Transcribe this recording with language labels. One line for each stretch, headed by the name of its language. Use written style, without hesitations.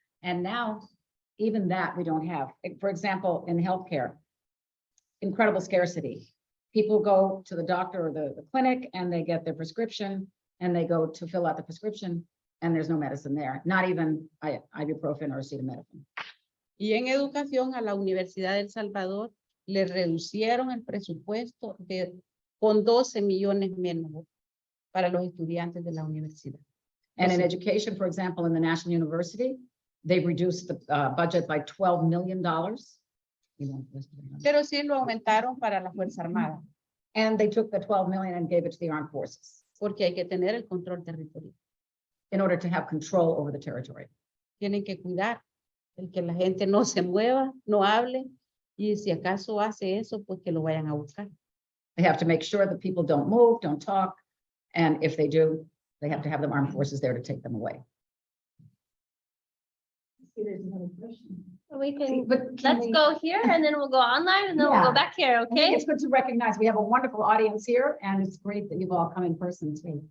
English: And now, even that we don't have. For example, in healthcare, incredible scarcity. People go to the doctor or the clinic and they get their prescription and they go to fill out the prescription and there's no medicine there, not even ibuprofen or acetaminophen.
Spanish: Y en educación, a la Universidad de El Salvador le reducieron el presupuesto con 12 millones menos para los estudiantes de la universidad.
English: And in education, for example, in the National University, they reduced the budget by $12 million.
Spanish: Pero sí lo aumentaron para la Fuerza Armada,
English: And they took the 12 million and gave it to the armed forces
Spanish: porque hay que tener el control territorial.
English: in order to have control over the territory.
Spanish: Tienen que cuidar el que la gente no se mueva, no hable, y si acaso hace eso, pues que lo vayan a buscar.
English: They have to make sure that people don't move, don't talk. And if they do, they have to have the armed forces there to take them away. See, there's another question. We can, But can let's we- go here and then we'll go online and then we'll Yeah. go back here, I think okay? it's good to recognize we have a wonderful audience here and it's great that you've all come in person too.